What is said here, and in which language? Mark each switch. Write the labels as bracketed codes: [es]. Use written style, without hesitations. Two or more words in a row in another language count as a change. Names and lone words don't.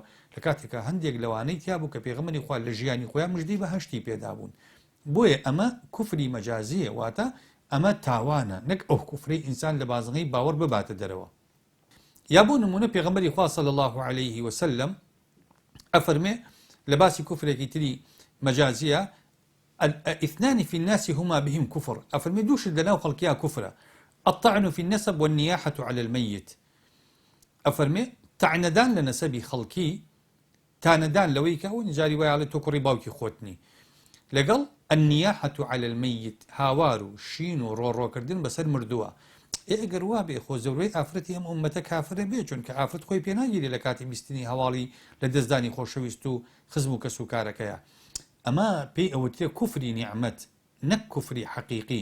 [ckb] لە کاتێکە هەندێک لەوانەی تیا بوو کە پێغەمبەری خوا لە ژیانی خۆیان مژدەی بەهەشتی پێدا بوون. بۆیە ئەمە کوفری مەجازیە، واتە ئەمە تاوانە، نەک ئەو کوفری ئینسان لە بازنگی باوەڕ بباتە دەرەوە. یا بۆ نمونە پێغەمبەری خوا [ar] صلی الله عليه وسلم [ckb] ئەفەرمێ لە باسی کوفرێکی تری مەجازیە، [ar] اثنان في الناس هما بهم كفر. [ckb] ئەفەرمێ دووشت لەناو خەڵکیا کوفرە، [ar] الطعن في النسب والنياحة على الميت. [ckb] ئەفەرمێ تعنەدان لە نەسەبی خەڵکی، تانەدان لەوەی کە ئەو نجاری وایە لە تۆ کوڕی باوکی خۆتنی، لەگەڵ [ar] النياحة على الميت، [ckb] هاوار و شین و ڕۆڕۆکردن بەسەر مردووە. ئەگەر وا بێ خۆ زەورەی ئافرەتی ئەم ئومەتە کافرە بێ، چونکە ئافرەت خۆی پێناگیری لە کاتی بیستنی هەواڵی لە دەستدانی خۆشەویست و خزم و کەسوکارەکەیە. ئەمە پێی ئەوتێ کوفری نیعمەت، نەک کوفری حەقیقی.